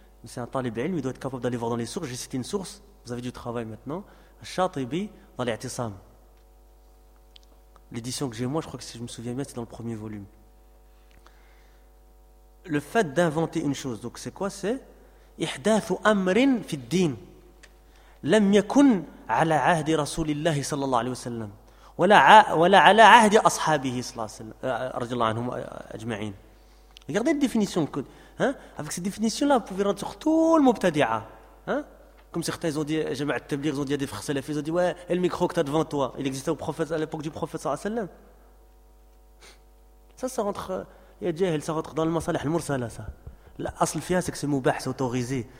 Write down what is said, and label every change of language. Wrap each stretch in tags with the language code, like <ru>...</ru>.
<fr>Mais c'est un talib ilm, il doit être capable d'aller voir dans les sources. J'ai cité une source, vous avez du travail maintenant. Shatibi dans l'I'tisam. L'édition que j'ai moi, je crois que si je me souviens bien, c'est dans le premier volume. Le fait d'inventer une chose, donc c'est quoi? C'est.</fr> <ar>إحداث أمر في الدين لم يكن على عهد رسول الله صلى الله عليه وسلم ولا على عهد أصحابه صلى الله عليه وسلم رضي الله عنهم أجمعين.</ar> <fr>Regardez la définition. Avec cette définition-là, vous pouvez rendre sur tout le Mubtadi'a. Comme certains ont dit, j'ai mis à Tabligh, ils ont dit à des frères salafis, ils ont dit, ouais, et le micro que tu as devant toi, il existait au prophète, à l'époque du prophète sallallahu alayhi wa sallam. Ça rentre, ça rentre dans le masalih, le mursala, ça. L'asl fiya, c'est que c'est moubah, c'est autorisé.</fr>